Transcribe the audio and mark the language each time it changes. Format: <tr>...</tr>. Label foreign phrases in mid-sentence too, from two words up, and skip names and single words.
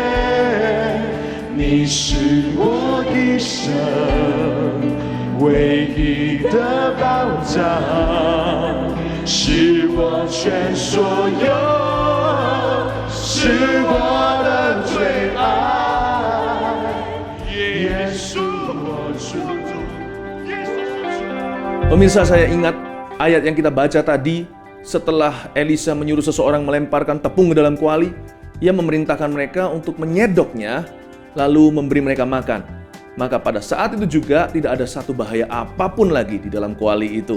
<zh>你是我一生唯一的保障，是我全所有，是我的最爱，耶稣我主，耶稣。</zh> <id>Pemirsa, saya ingat ayat yang kita baca tadi. Setelah Elisa menyuruh seseorang melemparkan tepung ke dalam kuali, ia memerintahkan mereka untuk menyedoknya, lalu memberi mereka makan. Maka pada saat itu juga tidak ada satu bahaya apapun lagi di dalam kuali itu.</id>